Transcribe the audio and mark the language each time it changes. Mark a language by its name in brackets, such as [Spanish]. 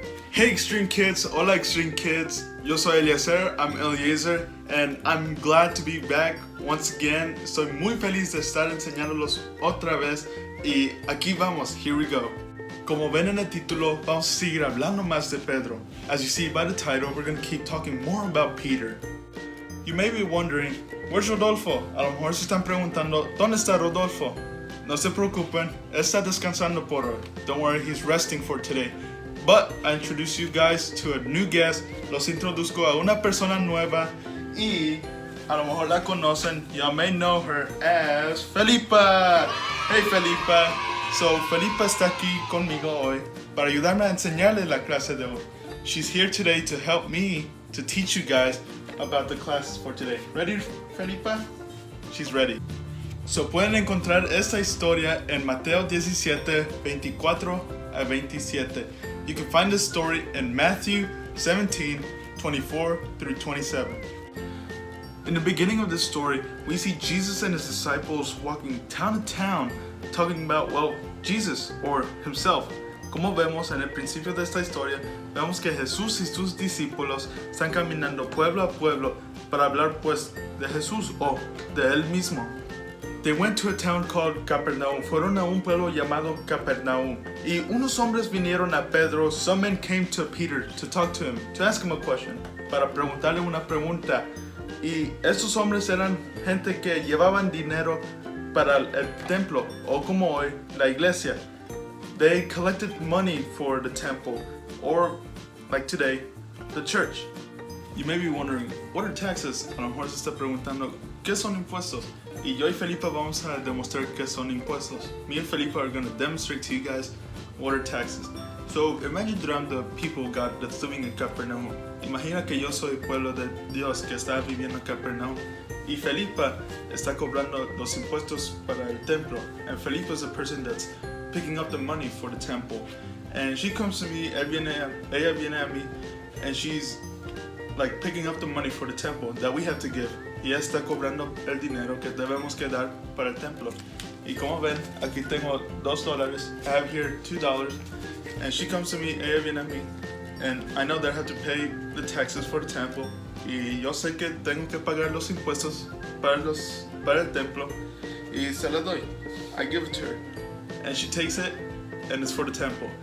[English] Hey Extreme Kids, hola Extreme Kids, [Spanish] yo soy [English] I'm Eliezer, and I'm glad to be back once again. [Spanish] Estoy muy feliz de estar enseñándolos otra vez y aquí vamos, [English] here we go. [Spanish] Como ven en el título, vamos a seguir hablando más de Pedro. [English] As you see by the title, we're going to keep talking more about Peter. You may be wondering, where's Rodolfo? [Spanish] A lo mejor se están preguntando, ¿dónde está Rodolfo? No se preocupen, él está descansando por hoy. [English] Don't worry, he's resting for today. But I introduce you guys to a new guest. [Spanish] Los introduzco a una persona nueva y a lo mejor la conocen. [English] You may know her as Felipa. Hey Felipa. [Spanish] So Felipa está aquí conmigo hoy para ayudarme a enseñarle la clase de hoy. [English] She's here today to help me to teach you guys about the classes for today. Ready, Felipa? She's ready. [Spanish] So pueden encontrar esta historia en Mateo 17, 24 a 27. [English] You can find this story in Matthew 17, 24 through 27. In the beginning of this story, we see Jesus and his disciples walking town to town, talking about, Jesus or himself. [Spanish] Como vemos en el principio de esta historia, vemos que Jesús y sus discípulos están caminando pueblo a pueblo para hablar pues de Jesús o de él mismo. [English] They went to a town called Capernaum. [Spanish] Fueron a un pueblo llamado Capernaum. Y unos hombres vinieron a Pedro. [English] Some men came to Peter to talk to him, to ask him a question, [Spanish] para preguntarle una pregunta. Y estos hombres eran gente que llevaban dinero para el templo, o como hoy, la iglesia. [English] They collected money for the temple, or like today, the church. You may be wondering, what are taxes? [Spanish] A lo mejor se está preguntando, ¿qué son impuestos? Y yo y Felipa vamos a demostrar qué son impuestos. [English] Me and Felipa are going to demonstrate to you guys what are taxes. So imagine that I'm the people of God that's living in Capernaum. [Spanish] Imagina que yo soy el pueblo de Dios que está viviendo en Capernaum. Y Felipa está cobrando los impuestos para el templo. [English] And Felipa is the person that's picking up the money for the temple. And she comes to me, [Spanish] ella viene a mí, [English] and she's like picking up the money for the temple that we have to give. [Spanish] Y ella está cobrando el dinero que debemos que dar para el templo. Y como ven, aquí tengo $2. [English] I have here $2. And she comes to me, [Spanish] ella viene a mí, [English] and I know that I have to pay the taxes for the temple. [Spanish] Y yo sé que tengo que pagar los impuestos para el templo. Y se la doy. [English] I give it to her. And she takes it, and it's for the temple.